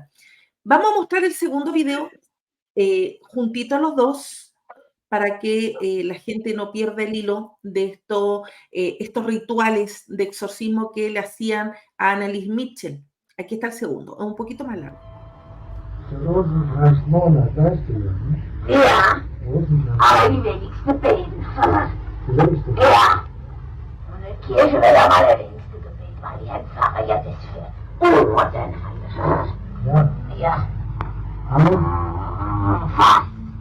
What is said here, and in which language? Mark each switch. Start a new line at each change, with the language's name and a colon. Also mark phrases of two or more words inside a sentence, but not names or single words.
Spanish: Vamos a mostrar el segundo video juntito a los dos para que la gente no pierda el hilo de estos rituales de exorcismo que le hacían a Annelies Mitchell. Aquí está el segundo, es un poquito más largo.
German: Ja, aber die wenigste beten. Ja, und die Kirche wird am allerwenigsten gebeten, weil die Herr Pfarrer ja das für unmodern hat. Ja. Ja. Fast.